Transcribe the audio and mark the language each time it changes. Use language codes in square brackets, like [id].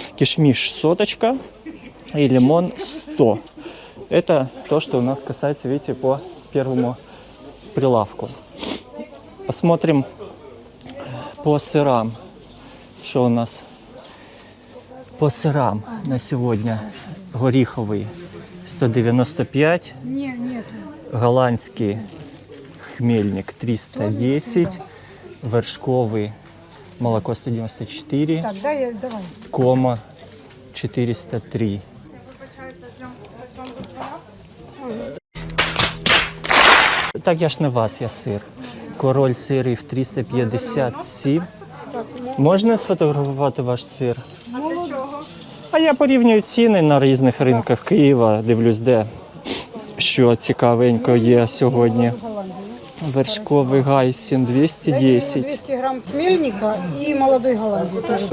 [ru] Кишмиш соточка и лимон 100. Это то, что у нас касается, видите, по первому прилавку. Посмотрим по сырам, что у нас по сырам на сегодня. [uk] Горіховий 195, голландський хмельник 310, вершковий молоко 194, кома 403. Так я ж не вас, я сир. Король сирів 357. Можна сфотографувати ваш сир? А я порівнюю ціни на різних ринках Києва, дивлюсь, де що цікавенько є сьогодні. Вершковий гайсін 210. [ru] 200 грамм хмельника и молодой голландии тоже.